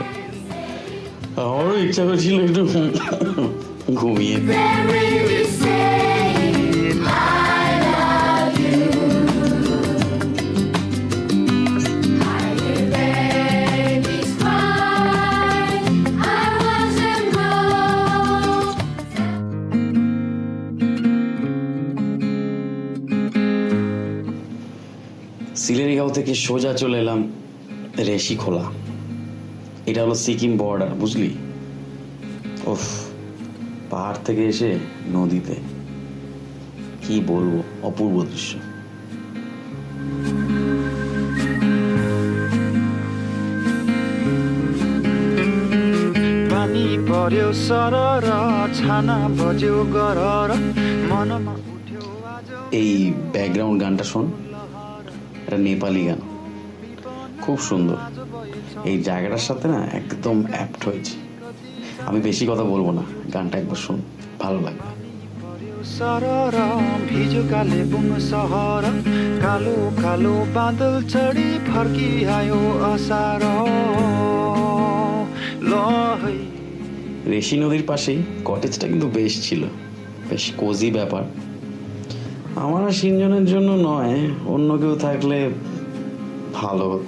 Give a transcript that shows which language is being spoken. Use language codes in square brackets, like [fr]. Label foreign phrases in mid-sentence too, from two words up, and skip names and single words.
[bn] আমারও ইচ্ছা করছিল একটু ঘুমিয়ে দিই। [en] really saying I love you. I hear babies cry. I wasn't wrong. [bn] সিলেরিগাঁও থেকে সোজা চলে এলাম রেশিখোলা। এটা হলো সিকিম বর্ডার, বুঝলি? ওফ, পাহাড় থেকে এসে নদীতে, কি বলবো, অপূর্ব দৃশ্য। [ne] पानी पर्यो सरर छाना बज्यो गरर मनमा उठ्यो आज [bn] এই ব্যাকগ্রাউন্ড গানটা শোন, এটা নেপালি গান, খুব সুন্দর। এই জায়গাটার সাথে না একদম অ্যাপ্ট হয়েছে। আমি বেশি কথা বলবো না, গানটা একবার শোন, ভালো লাগবে। [ne] पर्यो सरर भिजो कालेबुङ सहर कालो कालो बादल चढी फर्किआयो असार लहै [bn] রেশি নদীর পাশেই কটেজটা কিন্তু বেশ ছিল, বেশ কোজি ব্যাপার। আমার আর সিনজনের জন্য নয়, অন্য কেউ থাকলে ভালো হতো।